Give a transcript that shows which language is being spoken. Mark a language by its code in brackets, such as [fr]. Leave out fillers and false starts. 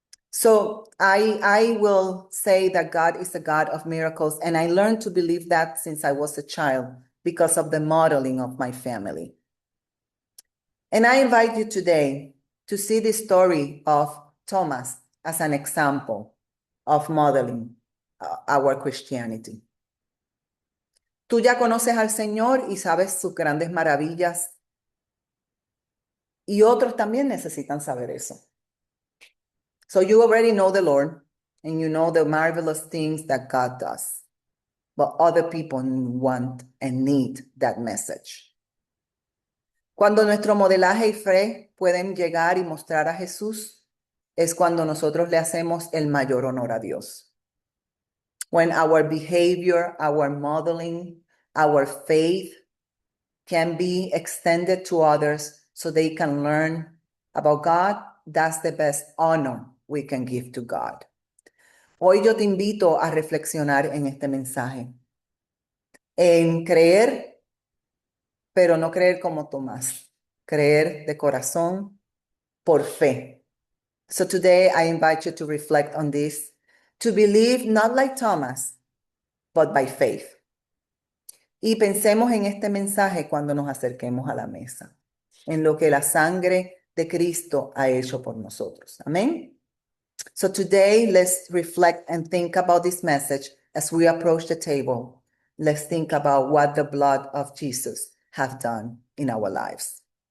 [en] So I will say that God is a God of miracles, and I learned to believe that since I was a child because of the modeling of my family. And I invite you today to see the story of Thomas as an example of modeling our Christianity. [es] Tú ya conoces al Señor y sabes sus grandes maravillas, y otros también necesitan saber eso. [en] So you already know the Lord, and you know the marvelous things that God does. But other people want and need that message. [es] Cuando nuestro modelaje y fe pueden llegar y mostrar a Jesús, es cuando nosotros le hacemos el mayor honor a Dios. [en] When our behavior, our modeling, our faith can be extended to others so they can learn about God, that's the best honor we can give to God. [es] Hoy yo te invito a reflexionar en este mensaje, en creer, pero no creer como Tomás, creer de corazón por fe. [en] So today I invite you to reflect on this, to believe not like Thomas, but by faith. [es] Y pensemos en este mensaje cuando nos acerquemos a la mesa, en lo que la sangre de Cristo ha hecho por nosotros. Amén. [en] So today, let's reflect and think about this message as we approach the table. Let's think about what the blood of Jesus has done in our lives.